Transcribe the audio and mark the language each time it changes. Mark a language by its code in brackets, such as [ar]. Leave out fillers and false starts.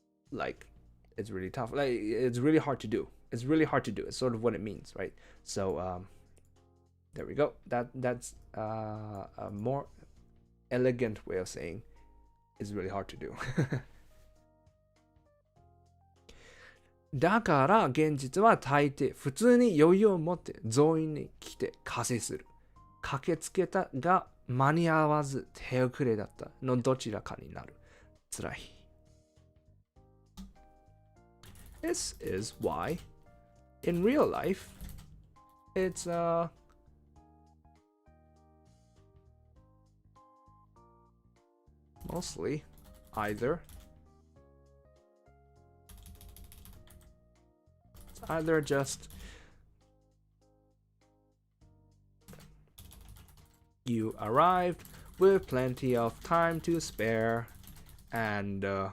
[en] like it's really tough. Like it's really hard to do. It's really hard to do. It's sort of what it means, right? So there we go. That's a more elegant way of saying it's really hard to do. [ja] だから現実は大抵普通に余裕を持って増員に来て稼する。駆けつけたが間に合わず手遅れだったのどちらかになる。つらい。 [en] This is why in real life it's mostly either just you arrived with plenty of time to spare and